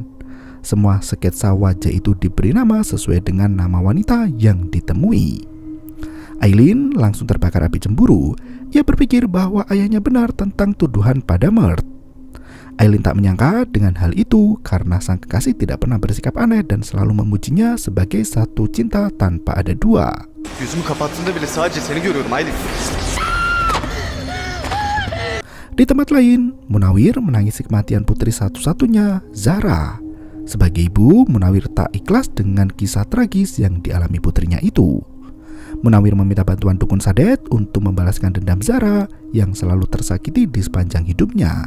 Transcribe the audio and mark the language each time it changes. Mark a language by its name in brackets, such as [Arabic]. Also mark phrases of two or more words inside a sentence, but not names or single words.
[Indonesian] Semua sketsa wajah itu diberi nama sesuai dengan nama wanita yang ditemui. Aileen langsung terbakar api cemburu. Ia berpikir bahwa ayahnya benar tentang tuduhan pada Mert. Aileen tak menyangka dengan hal itu karena sang kekasih tidak pernah bersikap aneh dan selalu memujinya sebagai satu cinta tanpa ada dua. [Turkish] Gözümü kapattığımda bile sadece seni görüyorum Aylin. [Indonesian] Di tempat lain, Munawir menangisi kematian putri satu-satunya, Zahra. Sebagai ibu, Munawir tak ikhlas dengan kisah tragis yang dialami putrinya itu. Munawir meminta bantuan Dukun Sadet untuk membalaskan dendam Zahra yang selalu tersakiti di sepanjang hidupnya.